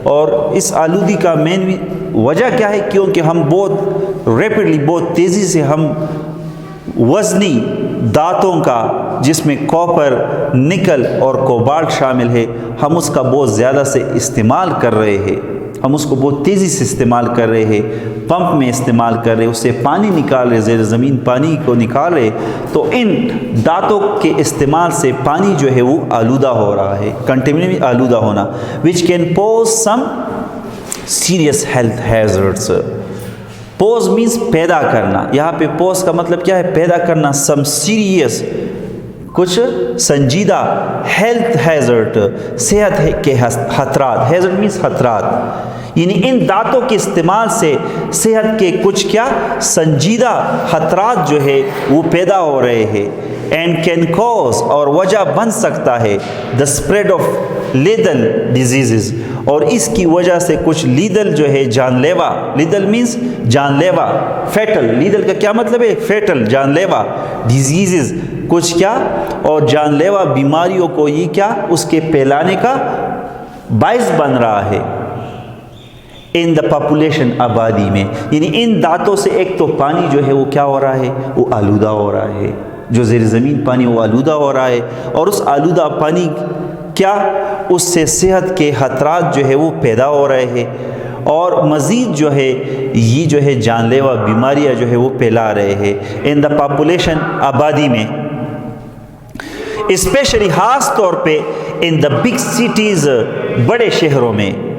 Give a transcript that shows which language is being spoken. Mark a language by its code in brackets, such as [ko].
[ur] اور اس آلودگی کا مین وجہ کیا ہے؟ کیونکہ ہم بہت ریپڈلی, بہت تیزی سے ہم وزنی دھاتوں کا, جس میں کاپر, نکل اور کوبالٹ شامل ہے, ہم اس کا بہت زیادہ سے استعمال کر رہے ہیں. ہم اس کو بہت تیزی سے استعمال کر رہے ہیں, پمپ میں استعمال کر رہے ہیں, اس سے پانی نکال رہے, زیر زمین پانی کو نکال رہے. تو ان دھاتوں کے استعمال سے پانی جو ہے وہ آلودہ ہو رہا ہے. [en] contaminate [ur] آلودہ ہونا [en] which can pose some serious health hazards. [ur] Pose means پیدا کرنا. یہاں پہ پوز کا مطلب کیا ہے؟ پیدا کرنا. [en] some serious, [ur] کچھ سنجیدہ, ہیلتھ ہیزرڈ, صحت کے خطرات. ہیزرڈ مینس خطرات, یعنی ان دانتوں کے استعمال سے صحت کے کچھ کیا سنجیدہ خطرات جو ہے وہ پیدا ہو رہے ہیں. [en] and can cause, [ur] اور وجہ بن سکتا ہے, [en] the spread of lethal diseases, [ur] اور اس کی وجہ سے کچھ لیدل جو ہے جان لیوا. لیدل مینس جان لیوا, فیٹل. لیدل کا کیا مطلب ہے؟ فیٹل, جان لیوا. ڈیزیزز, کچھ کیا اور جان لیوا بیماریوں کو یہ کیا اس کے پھیلانے کا باعث بن رہا ہے. [en] in the population, [ur] آبادی میں. یعنی ان دانتوں سے ایک تو پانی جو ہے وہ کیا ہو رہا ہے؟ وہ آلودہ ہو رہا ہے. جو زیر زمین پانی وہ آلودہ ہو رہا ہے, اور اس آلودہ پانی کیا اس سے صحت کے خطرات جو ہے وہ پیدا ہو رہے ہیں, اور مزید جو ہے یہ جو ہے جان لیوا بیماریاں جو ہے وہ پھیلا رہے ہیں. [en] in the population, [ur] آبادی میں, اسپیشلی خاص طور پہ [en] in the big cities, [ur] بڑے شہروں میں.